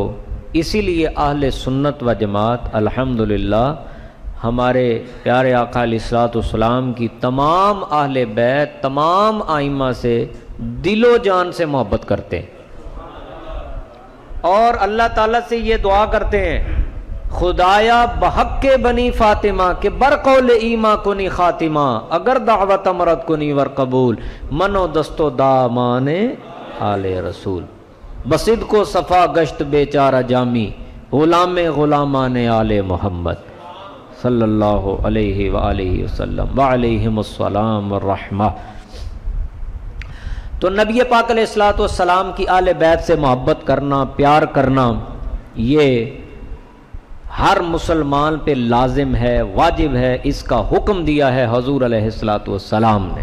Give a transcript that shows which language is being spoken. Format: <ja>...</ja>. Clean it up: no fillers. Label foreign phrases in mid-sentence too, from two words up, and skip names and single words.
<ur>اسی لیے اہل سنت و جماعت الحمدللہ ہمارے پیارے آقا</ur> <ar>علیہ الصلوۃ والسلام</ar> <ur>کی تمام اہل بیت، تمام ائمہ سے دل و جان سے محبت کرتے ہیں اور اللہ تعالیٰ سے یہ دعا کرتے ہیں،</ur> <fa>خدایا بحق کے بنی فاطمہ کے برقول ایما کنی خاتمہ، اگر دعوت امرت کنی ور قبول، منو دستو دامان آل رسول، بصدق و صفا گشت بیچارہ جامی، غلام غلامان آل محمد</fa> <ar>صلی اللہ علیہ وآلہ وسلم وعلیہم السلام والرحمہ۔</ar> <ur>تو نبی پاک</ur> <ar>علیہ الصلوۃ والسلام</ar> <ur>کی آل بیت سے محبت کرنا، پیار کرنا، یہ ہر مسلمان پہ لازم ہے، واجب ہے، اس کا حکم دیا ہے حضور</ur> <ar>علیہ الصلوۃ والسلام</ar> <ur>نے۔</ur>